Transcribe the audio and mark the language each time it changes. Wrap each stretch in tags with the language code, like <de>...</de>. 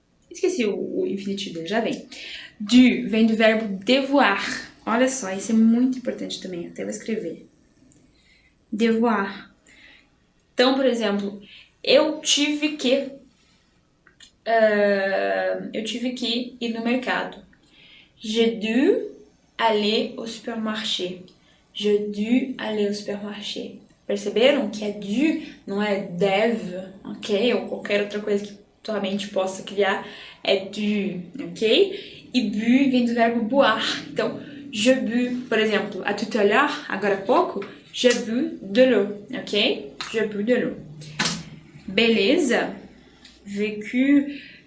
<pt>Esqueci o infinitivo dele, já vem. Du vem do verbo devoir. Olha só, isso é muito importante também, até vou escrever. Devoir. Então, por exemplo, eu tive que ir no mercado.</pt> <fr>J'ai dû aller au supermarché. J'ai dû aller au supermarché.</fr> <pt>Perceberam que é dû, não é deve, ok? Ou qualquer outra coisa que tua mente possa criar, é dû, ok? E bu vem do verbo boire. Então,</pt> <fr>je bu,</fr> <pt>por exemplo,</pt> <fr>à tout à l'heure,</fr> <pt>agora há pouco,</pt> <fr>je bu de l'eau,</fr> <pt>ok?</pt> <fr>Je bu de l'eau.</fr> <pt>Beleza? Vécu.</pt>